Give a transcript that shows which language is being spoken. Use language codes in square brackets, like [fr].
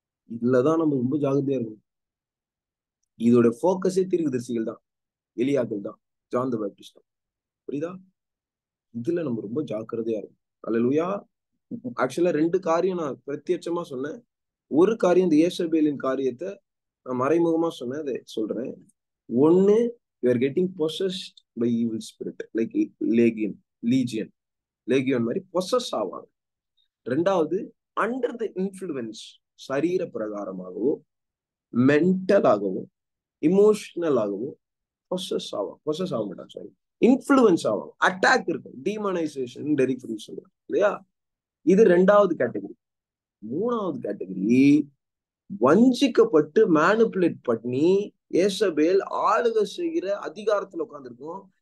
[ta] இதுலதான் நம்ம ரொம்ப ஜாகிரதையா இருக்கும். இதோட போக்கஸே தீர்க்கதரிசிகள் தான், எலியாக்கள் தான், ஜான் தி பேப்டிஸ்ட் தான். புரியுதா? இதுல நம்ம ரொம்ப ஜாக்கிரதையா இருக்கும். அல்லேலூயா. ஆக்சுவலா 2 காரியம் நான் பிரத்யட்சமா சொன்னேன். ஒரு காரியம் இந்த ஏசபேலின் காரியத்தை நான் மறைமுகமா சொன்னேன், அதை சொல்றேன். [en] ஒன்னு, you are getting possessed by evil spirit like legion [ta] மாதிரி பொசஸ் ஆவாங்க. 2வது, [en] under the influence, [ta] சரீர பிரகாரமாகவோ மென்டலாகவோ இமோஷனலாகவோ பொசஸ் ஆக மாட்டாங்க. சாரி, இன்ஃப்ளூயன்ஸ் ஆவாங்க. அட்டாக் இருக்கும், டீமனைசேஷன், டெரிஃபரன்ஸ் சொல்றாங்க இல்லையா? இது 2வது கேட்டகரி. 3வது கேட்டகரி, வஞ்சிக்கப்பட்டு மேனிபுலேட் பண்ணி ஏசபேல் ஆளுகை செய்கிற அதிகாரத்துல உட்கார்ந்துருக்கும்.